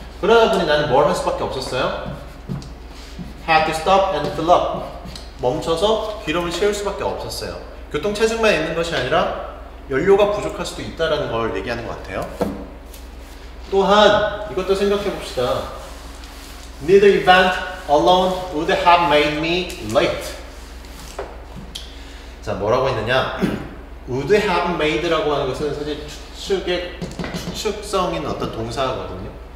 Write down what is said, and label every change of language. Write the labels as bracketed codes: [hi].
[ko] 그러다 보니 나는 뭘 할 수밖에 없었어요? [en] had to stop and fill up. [ko] 멈춰서 기름을 채울 수밖에 없었어요. 교통 체증만 있는 것이 아니라 연료가 부족할 수도 있다는 걸 얘기하는 것 같아요. 또한 이것도 생각해 봅시다. [en] Neither event alone would have made me late. [ko] 자, 뭐라고 했느냐? would have made라고 하는 것은 사실 추측성인 어떤 동사거든요.